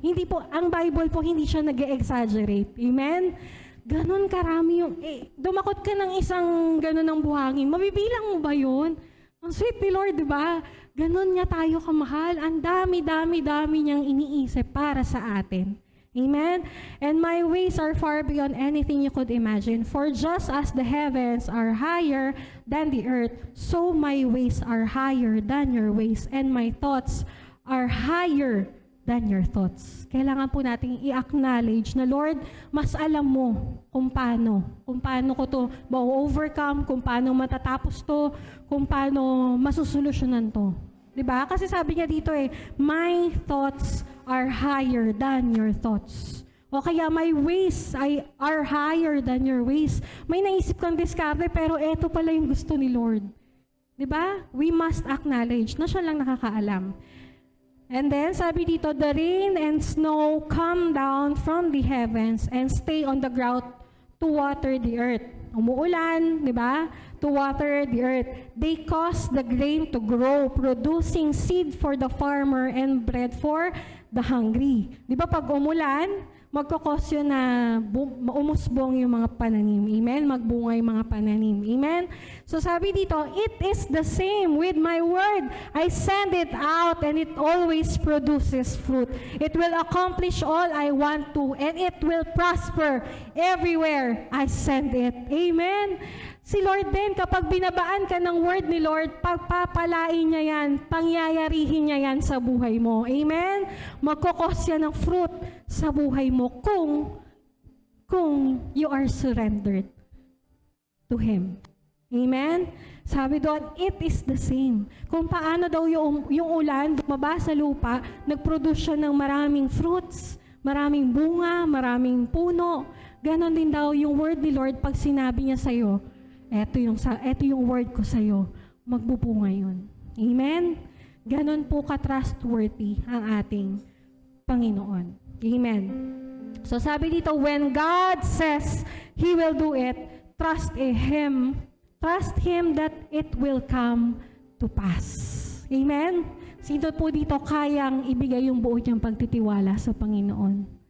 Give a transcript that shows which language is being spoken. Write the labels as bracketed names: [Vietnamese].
[Filipino] Hindi po, ang Bible po, hindi siya nag-exaggerate. Amen? Ganon karami yung, dumakot ka ng isang ganon ng buhangin, mabibilang mo ba yun? Ang sweet ni Lord, di ba? Ganon niya tayo kamahal. Ang dami niyang iniisip para sa atin. Amen? [English] And my ways are far beyond anything you could imagine. For just as the heavens are higher than the earth, so my ways are higher than your ways, and my thoughts are higher than your thoughts. [Filipino] Kailangan po nating i-acknowledge na, Lord, mas alam mo kung paano ko to ma-overcome, kung paano matatapos to, kung paano masusolusyonan to. Diba? Kasi sabi niya dito [English] my thoughts are higher than your thoughts. [Filipino] O kaya [English] my ways are higher than your ways. [Filipino] May naisip kang diskarte, pero eto pala yung gusto ni Lord. Diba? [English] We must acknowledge [Filipino] na siya lang nakakaalam. [English] And then, [Filipino] sabi dito, [English] the rain and snow come down from the heavens and stay on the ground to water the earth. [Filipino] Umuulan, di ba? [English] To water the earth. They cause the grain to grow, producing seed for the farmer and bread for the hungry. [Filipino] Di ba pag umulan, magkakos yun na umusbong yung mga pananim. Amen? Magbunga yung mga pananim. Amen? So sabi dito, [English] it is the same with my word. I send it out and it always produces fruit. It will accomplish all I want to and it will prosper everywhere I send it. Amen? [Filipino] Si Lord din, kapag binabaan ka ng word ni Lord, pagpapalain niya yan, pangyayarihin niya yan sa buhay mo. Amen? Magkukos yan ng fruit sa buhay mo kung [English] you are surrendered to Him. [Filipino] Amen? Sabi doon, [English] it is the same. [Filipino] Kung paano daw yung ulan, bumaba sa lupa, nag-produce siya ng maraming fruits, maraming bunga, maraming puno. Ganon din daw yung word ni Lord pag sinabi niya sa'yo, eto yung word ko sa'yo, magbubunga yun. Amen? Ganon po ka-trustworthy ang ating Panginoon. Amen. So sabi dito, [English] when God says He will do it, trust Him that it will come to pass. Amen? [Filipino] Sino po dito kayang ibigay yung buo niyang pagtitiwala sa Panginoon?